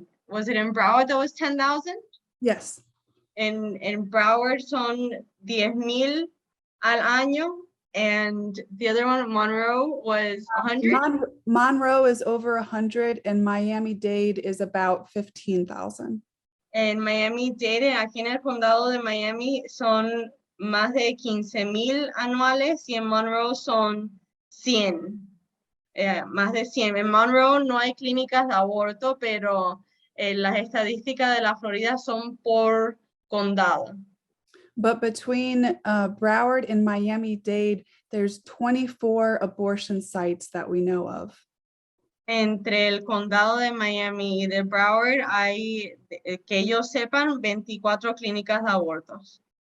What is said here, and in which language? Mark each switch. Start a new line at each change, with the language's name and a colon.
English: Was it in Broward that was 10,000? Yes.
Spanish: En Broward son 10,000 al año,
English: and the other one, Monroe, was 100? Monroe is over 100, and Miami-Dade is about 15,000.
Spanish: En Miami-Dade, aquí en el condado de Miami, son más de 15,000 anuales, y en Monroe son 100, más de 100. En Monroe no hay clínicas de aborto, pero las estadísticas de la Florida son por condado.
English: But between Broward and Miami-Dade, there's 24 abortion sites that we know of.
Spanish: Entre el condado de Miami y de Broward hay, que ellos sepan, 24 clínicas de abortos.